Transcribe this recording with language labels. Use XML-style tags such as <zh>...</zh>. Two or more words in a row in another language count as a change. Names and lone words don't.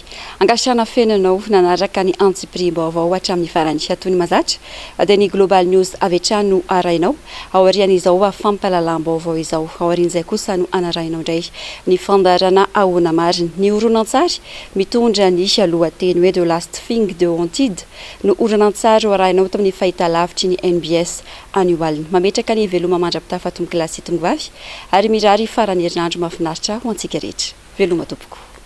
<mg>Angasana fenanao nanaraka ny Aprily vaovao hatramin'ny farany toy ny mazatra dia ny Global News avy hatrany no arainao aorian'izao fampahalalam-baovao izao aorian'izay kosa no anarainao indray ny fandarana ahoana marina ny oronan-tsary mitondra ny lohateny hoe</mg> <en>de last thing de wanted</en> <mg>no oronan-tsary arainao tamin'ny fahitalavitry ny NBS annual mametraka ny veloma mandrapitafa tomboklasy tombovavy ary mirary farany herinandro mahafinaritra ho antsika rehetra. Veloma tompoko.</mg>